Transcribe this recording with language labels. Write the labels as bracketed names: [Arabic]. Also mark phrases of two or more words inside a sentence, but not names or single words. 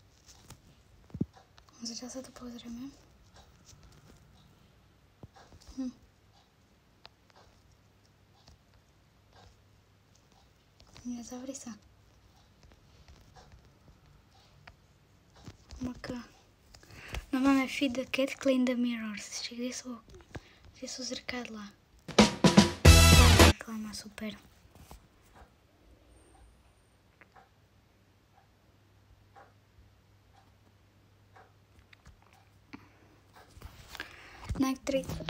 [Slovak] Zatiaľ sa tu pozrieme. Nezavri sa. Maka. No máme [English] feed the cat, clean the mirrors. [Slovak] Čiže kde sú zrkadlá? Reklama, super. [English] Night 30.